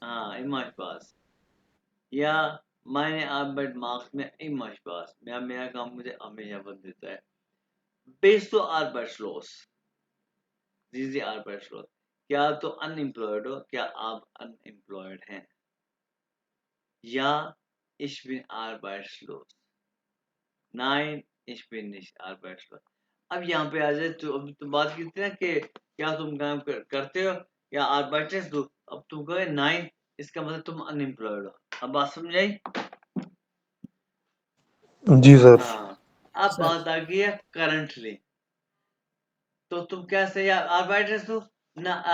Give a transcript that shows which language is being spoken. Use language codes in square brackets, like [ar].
[hi] हाँ इमा स्पास, या मैंने आर्बर्ट मार्क्स में इमा स्पास, मेरा काम मुझे हमेशा बन देता है। बेस्तो आर्बर्टलोस, दीजिए आर्बर्टलोस, क्या तो अनएम्प्लॉयड हो, क्या आप अनएम्प्लॉयड हैं? या [de] ich bin arbeitslos, nein ich bin nicht arbeitslos। [hi] अब यहाँ पे आ जाए, तो अब तो बात की थी ना कि क्या तुम काम करते हो या arbeitslos हो, अब तुम कहे नाइन, इसका मतलब तुम अनएम्प्लॉयड हो। अब बात समझ आई? जी सर। हाँ, अब सर बात आ गई है करंटली, तो तुम कैसे या arbeitslos हो ना,